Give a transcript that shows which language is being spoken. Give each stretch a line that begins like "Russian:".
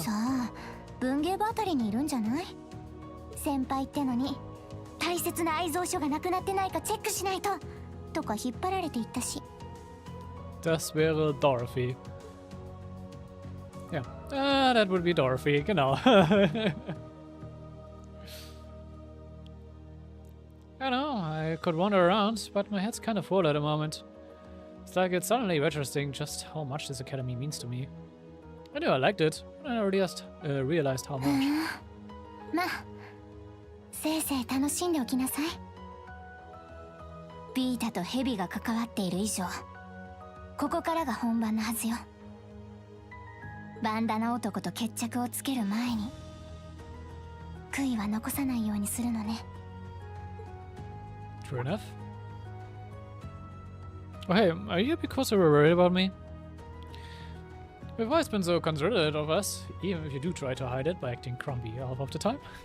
Japanese: さあ、文芸部あたりにいるんじゃない？先輩ってのに大切な愛蔵書がなくなってないかチェックしないととか引っ張られていったし。
German: Das wäre Dorothy.
English: Yeah, that would be Dorothy,
German: genau.
English: I know, I could wander around, but my head's kind of full at the moment. It's like it's suddenly registering just how much this academy means to me. I knew I liked it, but I never realized how much.
Japanese: まあ、せいぜい楽しんでおきなさい。ビータとヘビが関わっている以上、ここからが本番のはずよ。バンダナ男と決着をつける前に悔いは残さないようにするのね。
English: True enough. Oh hey, are you because you were worried about me? We've always been so considerate of us, even if you do try to hide it by acting grumpy half of the time.